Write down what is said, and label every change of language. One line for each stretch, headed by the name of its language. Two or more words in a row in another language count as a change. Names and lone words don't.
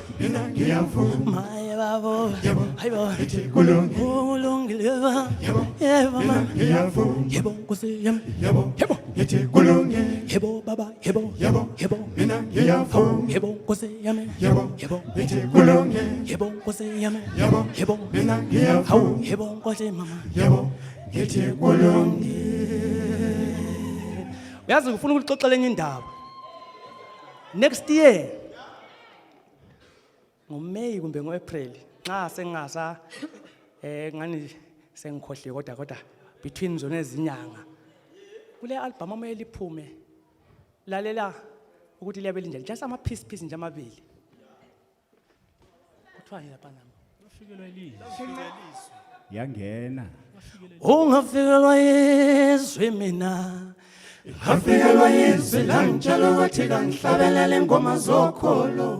North Ndebele: maye babo hayibo kulungile ba yebo mama yebo Nkosi yami yebo baba yebo yebo Nkosi yami yebo Nkosi yami yebo hawu yebo Nkosi mama uyazi ngifuna ukuxoxela enye indaba
English: next year
North Ndebele: ngoMay kumbe ngoApril nxa sengasa ngani sengikhohle kodwa between zona ezinyanga kule album amele iphume lalela ukuthi liyabe linjani just ama piece nje amabili kuthiwa lapha nami Yangena. ungafikelwa yizwi mina Ngafikelwa yizwi langitshela ukuthi kangihlabelele ngoma zokholo.